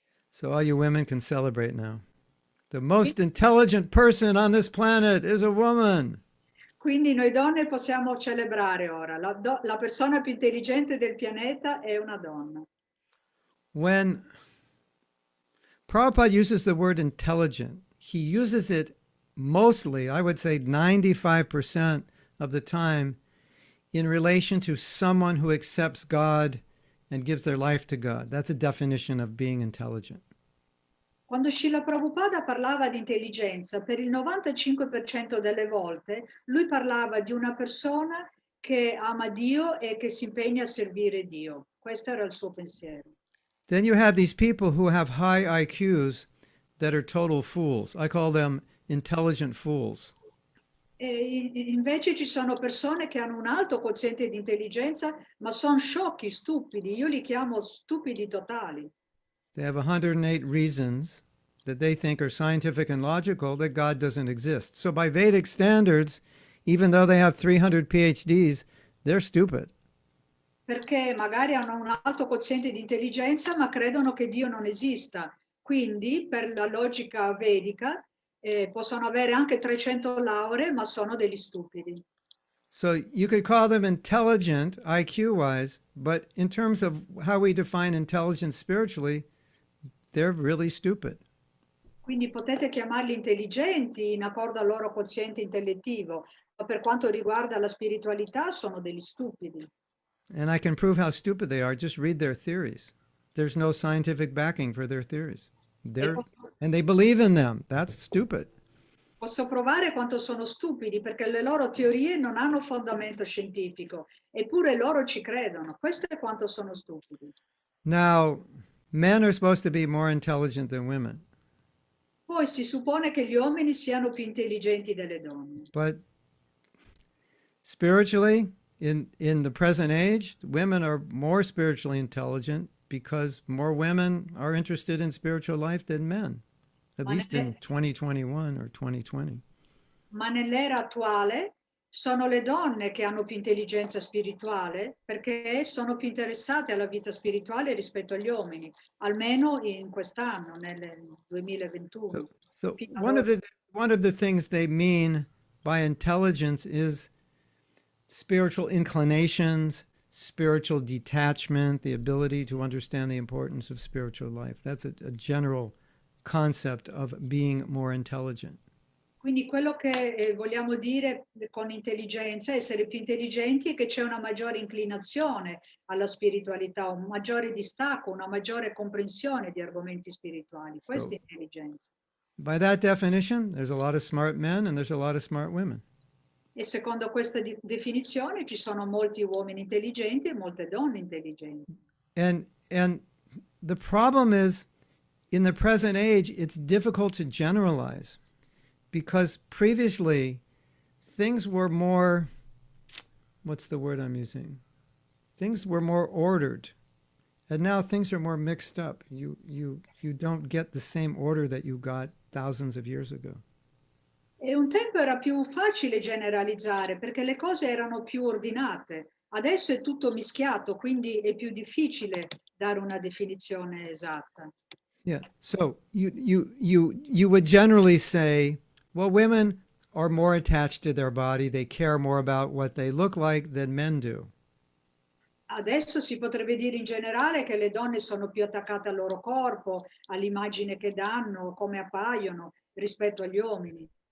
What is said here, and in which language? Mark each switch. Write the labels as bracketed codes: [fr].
[en] So all you women can celebrate now. The most intelligent person on this planet is a woman. [it] Quindi noi donne possiamo celebrare ora. La persona più intelligente del pianeta è una donna. [en] When Prabhupada uses the word intelligent, he uses it mostly, I would say 95% of the time, in relation to someone who accepts God and gives their life to God. That's a definition of being intelligent. [it] Quando Srila Prabhupada parlava di intelligenza, per il 95% delle volte, lui parlava di una persona che ama Dio e che si impegna a servire Dio. Questo era il suo pensiero. [en] Then you have these people who have high IQs that are total fools. I call them intelligent fools. [it] E invece ci sono persone che hanno un alto quoziente di intelligenza, ma sono sciocchi, stupidi. Io li chiamo stupidi totali. [en] They have 108 reasons that they think are scientific and logical that God doesn't exist. So by Vedic standards, even though they have 300 PhDs, they're stupid. [it] Perché magari hanno un alto quoziente di intelligenza, ma credono che Dio non esista. Quindi, per la logica vedica, possono avere anche 300 lauree, ma sono degli stupidi. [en] So you could call them intelligent, IQ-wise, but in terms of how we define intelligence spiritually, they're really stupid. [it] Quindi potete chiamarli intelligenti in accordo al loro quoziente intellettivo, ma per quanto riguarda la spiritualità sono degli stupidi. [en] And I can prove how stupid they are. Just read their theories. There's no scientific backing for their theories. And they believe in them. That's stupid. [it] Posso provare quanto sono stupidi perché le loro teorie non hanno fondamento scientifico, eppure loro ci credono. Questo è quanto sono stupidi. [en] Now, men are supposed to be more intelligent than women. [it] Poi si suppone che gli uomini siano più intelligenti delle donne. [en] But spiritually, in the present age, women are more spiritually intelligent because more women are interested in spiritual life than men, at least in 2021 or 2020. [it] Ma nell'era attuale sono le donne che hanno più intelligenza spirituale perché sono più interessate alla vita spirituale rispetto agli uomini, almeno in quest'anno, nel 2021. [en] So one of the things they mean by intelligence is spiritual inclinations, spiritual detachment, the ability to understand the importance of spiritual life. That's a general concept of being more intelligent. [it] Quindi quello che vogliamo dire con intelligenza, essere più intelligenti, è che c'è una maggiore inclinazione alla spiritualità, un maggiore distacco, una maggiore comprensione di argomenti spirituali. Questa è intelligenza. [en] By that definition, there's a lot of smart men and there's a lot of smart women. [it] E secondo questa definizione ci sono molti uomini intelligenti e molte donne intelligenti. [en] And the problem is, in the present age, it's difficult to generalize because previously things were more, what's the word I'm using? Things were more ordered. And now things are more mixed up. You don't get the same order that you got thousands of years ago. [it] E un tempo era più facile generalizzare perché le cose erano più ordinate. Adesso è tutto mischiato, quindi è più difficile dare una definizione esatta. [en] Yeah. So you would generally say, well, women are more attached to their body. They care more about what they look like than men do. [it] Adesso si potrebbe dire in generale che le donne sono più attaccate al loro corpo, all'immagine che danno, come appaiono rispetto agli uomini.